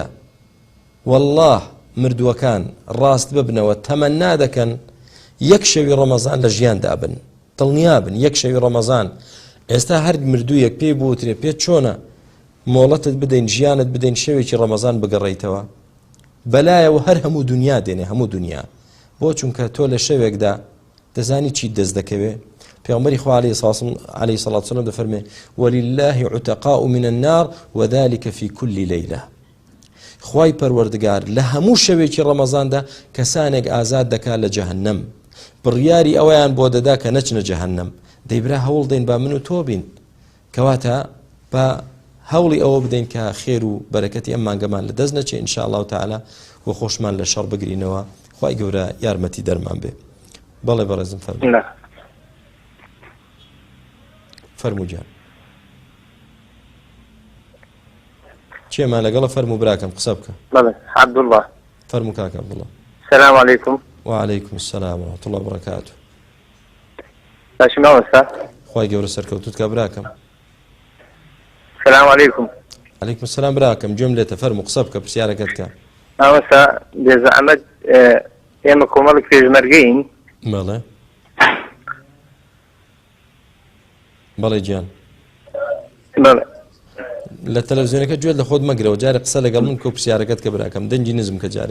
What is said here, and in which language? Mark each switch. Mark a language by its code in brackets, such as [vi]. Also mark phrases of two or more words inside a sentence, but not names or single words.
[ckb] والله مردووەکان ڕاست ببنەوە تەمەنا دەکەن یەک شەوی ڕەمەزان لە ژیاندا بن دڵنیا بن یەک شەوی ڕەمەزان. ئێستا هەر مردوویەک پێی بوترێ پێت چۆنە مۆڵەتت بدەین ژیانت بدەین شەوێکی ڕەمەزان بگەڕێیتەوە بەلایەوە هەر هەموو دنیا دێنێ هەموو دنیا بۆ چونکە تۆ لە شەوێکدا دەزانی چی دەست دەکەوێ. پیامبری خوا [ar] علیه الصلاة والسلام دفرمه ولله عتقاء من النار وذلك في كل ليلة. [ckb] خوای پەروەردگار لە هەموو شەوێکی ڕەمەزاندا کەسانێک ئازاد دەکات لە جەهەنەم، بڕیاری ئەوەیان بۆ دەدا کە نەچنە جەهەنەم. دەیبرا هەوڵ دەین با من و تۆ بین، کەواتە بە هەوڵی ئەوە بدەین کە خێر و بەرەکەتی ئەم مانگەمان لە دەست نەچێ [ar] ئینشاء الله تعالی [ckb] و خۆشمان لە شەڕ بگرینەوە. خوای گەورە یارمەتی دەرمان بێ. بەڵێ بەڕێزم فەرموو. فەرموو جان. چێمان لەگەڵە فەرموو براکەم قسە بکە. بەڵێ عەبدوڵڵاه. فەرموو کاکە عەبدوڵڵاه. [ar] السلام عليكم. وعليكم السلام ورحمة الله وبركاته. [ckb] باشم ئەوەستا. خوای گەورە سەرکەوتوت کە براکەم. [ar] السلام عليكم. عليكم السلام [ckb] براکەم گوێم لێتە فەرموو قسە بکە پرسیارەکەت کە. ئەوەستا بێزەحمەت ئێمە کۆمەڵێک پێشمەرگەین. بەڵێ. بەڵێ گیان. بەڵێ. لە تەلەڤیزیۆنەکە گوێت لە خۆت مەگرەوە، جارێ قسە لەگەڵ من کە پرسیارەکەت کە براکەم دەنگی نزم کە جارێ.